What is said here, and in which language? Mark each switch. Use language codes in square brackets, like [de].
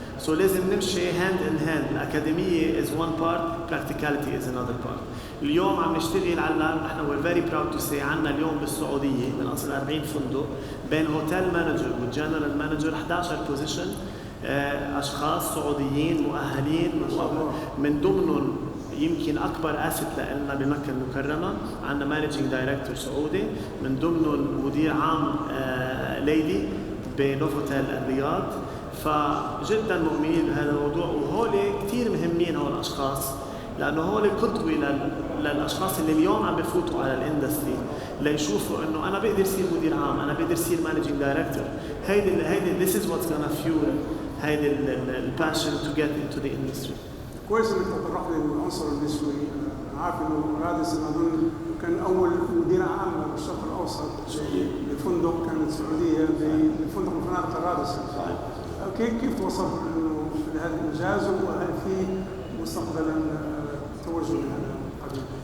[en] So [ar] لازم نمشي [en] hand in hand. الأكاديمية is one part, practicality is another part. [ar] اليوم عم نشتغل على نحن [en] we're very proud to say [ar] عنا اليوم بالسعودية من أصل 40 فندق بين هوتيل مانجر والجنرال مانجر 11 بوزيشن أشخاص سعوديين مؤهلين من ضمنهم يمكن أكبر أسيت لنا بمكة المكرمة. عندنا مانجينج دايركتور سعودي، من ضمنهم مدير عام ليدي بنوفوتيل الرياض. فجدا مؤمنين بهذا الموضوع، وهول كتير مهمين هول الأشخاص لأنه هول قدوة للأشخاص اللي اليوم عم بفوتوا على الاندستري ليشوفوا إنه أنا بقدر أصير مدير عام، أنا بقدر أصير مانجينج دايركتور. هيدي [en] this is what's gonna fuel [ar] هيدي الباشن [en] to get into the industry. [ar] كويس انك تطرقت للعنصر النسوي. عارف انه راديسون اظن كان أول مدير عام بالشرق الأوسط لفندق كانت سعودية لفندق من فنادق الراديسون. كيف توصل إنه لهذا الإنجاز وهل في مستقبلا توجه لهذا القضية؟